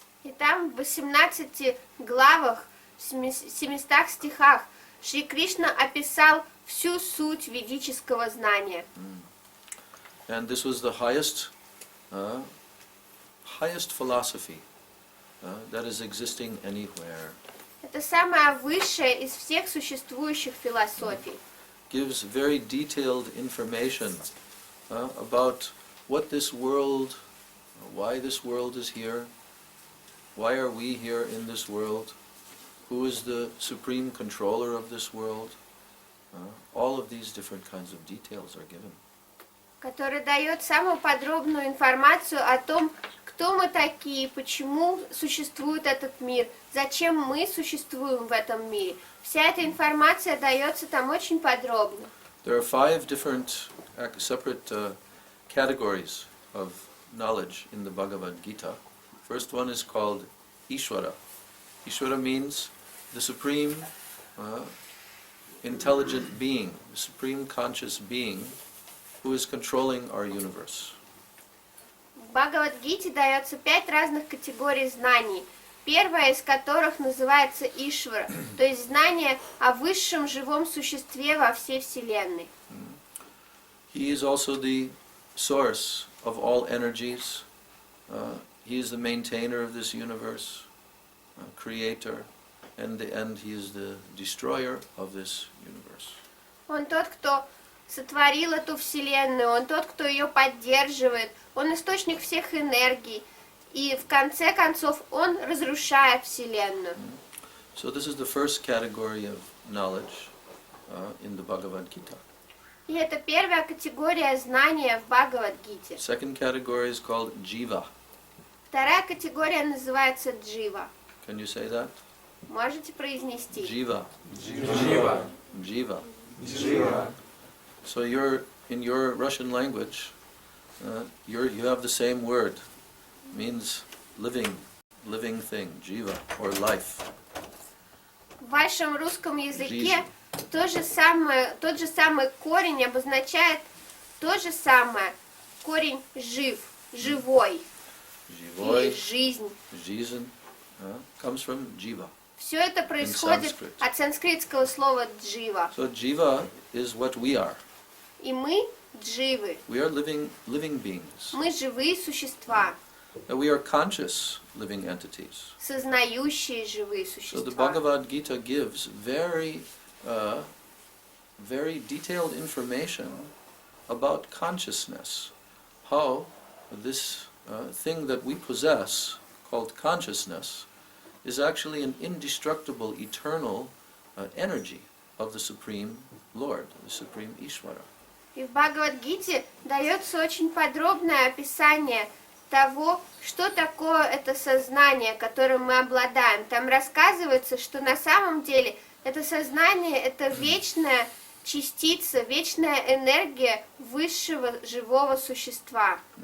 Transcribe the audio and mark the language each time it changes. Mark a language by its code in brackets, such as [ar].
[ru] И там в 18 главах, в 700 стихах Шри Кришна описал всю суть ведического знания. [en] And this was the highest philosophy that is existing anywhere. [ru] Это самая высшая из всех существующих философий. [en] Gives very detailed information about what this world, why this world is here, why are we here in this world, who is the supreme controller of this world. All of these different kinds of details are given. [ru] Который дает самую подробную информацию о том, кто мы такие, почему существует этот мир, зачем мы существуем в этом мире. Вся эта информация дается там очень подробно. [en] There are 5 different separate categories of knowledge in the Bhagavad Gita. First one is called Ishvara. Ishvara means the supreme intelligent being, the supreme conscious being who is controlling our universe. [ru] В Бхагавад-гите дается 5 разных категорий знаний, первая из которых называется Ишвара, то есть знание о высшем живом существе во всей Вселенной. [en] He is also the source of all energies. He is the maintainer of this universe, creator, and in the end he is the destroyer of this universe. [ru] Он тот, кто сотворил эту Вселенную, он тот, кто ее поддерживает, он источник всех энергий, и в конце концов он разрушает Вселенную. [en] So this is the first category of knowledge in the Bhagavad Gita. [ru] И это первая категория знания в Бхагавад-гите. [en] Second category is called Jiva. [ru] Вторая категория называется Джива. [en] Can you say that? [ru] Можете произнести? [en] Jiva. [ru] Жива. [en] Jiva. [ru] Жива. [en] So in your Russian language, you have the same word, means living thing, jiva, or life. [ru] В вашем русском языке тот же самый корень обозначает то же самое. Корень жив, живой, или Живой, жизнь. [en] жизнь, comes from jiva. [ru] Все это происходит [en] Sanskrit. [ru] от санскритского слова джива. [en] So jiva is what we are. [ru] И мы дживы. [en] We are living beings. [ru] Мы живые существа, [en] We are conscious living entities. [ru] сознающие живые [en] So the [ru] существа. [en] Bhagavad Gita gives very detailed information about consciousness. How this thing that we possess, called consciousness, is actually an indestructible, eternal energy of the Supreme Lord, the Supreme Ishvara. [ru] И в Бхагавад-гите дается очень подробное описание того, что такое это сознание, которым мы обладаем. Там рассказывается, что на самом деле это сознание — это вечная частица, вечная энергия высшего живого существа.